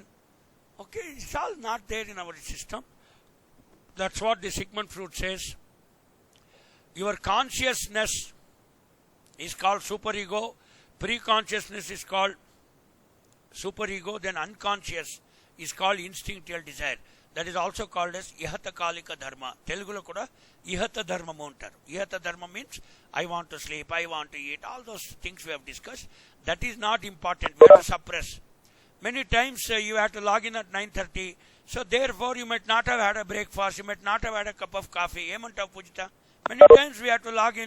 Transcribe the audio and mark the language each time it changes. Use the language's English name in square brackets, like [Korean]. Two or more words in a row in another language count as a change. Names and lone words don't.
[English] Okay, it's all not there in our system. That's what the Sigmund Freud says. Your consciousness is called superego. Pre-consciousness is called superego. Then unconscious is called instinctual desire. That is also called as [Telugu] ఇహత కాలిక ధర్మ. తెలుగులో కూడా ఇహత ధర్మ అంటారు. ఇహత ధర్మ [English] means I want to sleep, I want to eat, all those things we have discussed. That is not important. We have to suppress. Many times you have to log in at 9:30. So therefore you might not have had a breakfast, you might not have had a cup of coffee. [Telugu] ఏమంటావు పూజిత? [English] Many times we have to log in.